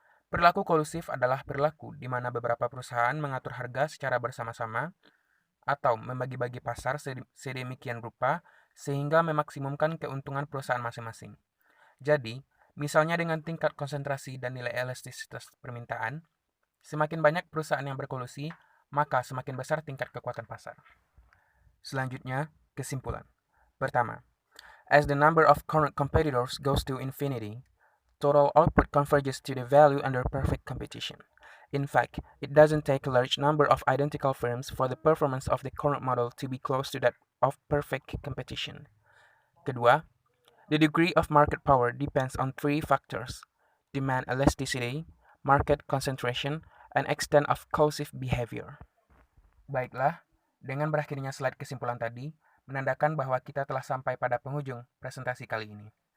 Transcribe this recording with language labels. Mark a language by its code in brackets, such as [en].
[id] Perilaku kolusif adalah perilaku di mana beberapa perusahaan mengatur harga secara bersama-sama atau membagi-bagi pasar sedemikian rupa sehingga memaksimumkan keuntungan perusahaan masing-masing. Jadi, misalnya dengan tingkat konsentrasi dan nilai elastisitas permintaan, semakin banyak perusahaan yang berkolusi, maka semakin besar tingkat kekuatan pasar. Selanjutnya, kesimpulan. Pertama, [en] as the number of current competitors goes to infinity, total output converges to the value under perfect competition. In fact, it doesn't take a large number of identical firms for the performance of the current model to be close to that of perfect competition. [id] Kedua, [en] the degree of market power depends on 3 factors: demand elasticity, market concentration, and extent of coercive behavior. [id] Baiklah, dengan berakhirnya slide kesimpulan tadi, menandakan bahwa kita telah sampai pada penghujung presentasi kali ini.